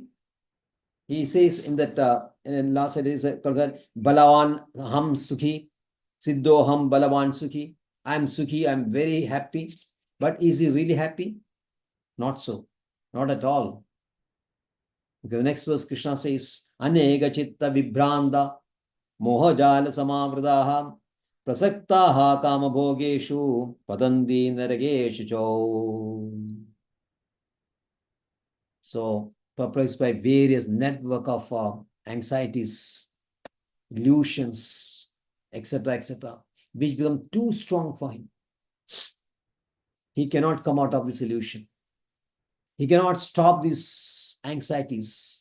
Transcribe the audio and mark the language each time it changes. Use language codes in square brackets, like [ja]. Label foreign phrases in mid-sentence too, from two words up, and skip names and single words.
[en] He says in that in last it is [sa] Balawan Ham Sukhi, Siddho Ham Balawan Sukhi. [en] I am Sukhi, I am very happy. But is he really happy? Not so. Not at all. Because the next verse Krishna says, [sa] Anega Chitta Vibhranda Mohajala Samavradaha Prasaktaha Kama Bhogeshu Padandi Narageshu Cho. [en] So perplexed by various network of anxieties, illusions, etc., which become too strong for him. he cannot come out of this illusion. He cannot stop these anxieties.